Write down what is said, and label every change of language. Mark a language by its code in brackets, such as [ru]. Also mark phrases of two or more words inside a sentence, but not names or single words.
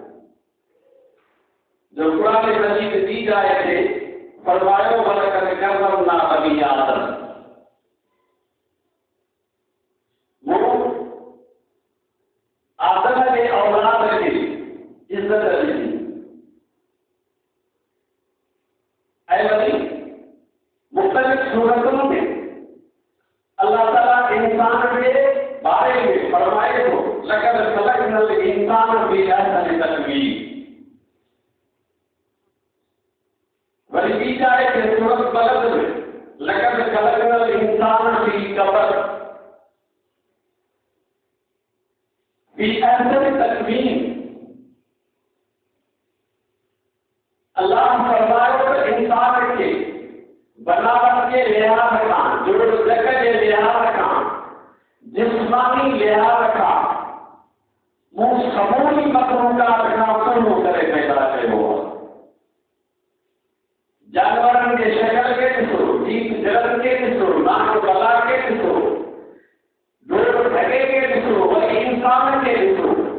[sd] जो क़ुरान मजीद ॿी जाइ ते फरमायो [ar] ولقد كرمنا بني آدم, [sd] आदम जे औलाद खे इज़त ॾिनी। ऐं वरी मुख़्तलिफ़ सूरतुनि में अल्लाह ताला इंसान जे बारे में फरमाए थो [ar] لقد خلقنا الإنسان في أحسن تقويم. [sd] वरी ॿी जाइ ते सूरत बलद में [ar] لقد خلقنا الإنسان في كبد، في أحسن تقويم. [sd] अल्लाह फरमायो त इंसान खे बनावट के लिहाज खां, जोड़ जग जे लिहाज खां, जिस्मानी लिहाज खां, मूं समूरी मखलूक़ात खां सुहिणो करे पैदा कयो आहे। जानवरनि जे शक्ल खे ॾिसो, जीत जलनि खे ॾिसो, नाक गला खे ॾिसो, डोर ढगे खे ॾिसो, वरी इंसान खे ॾिसो।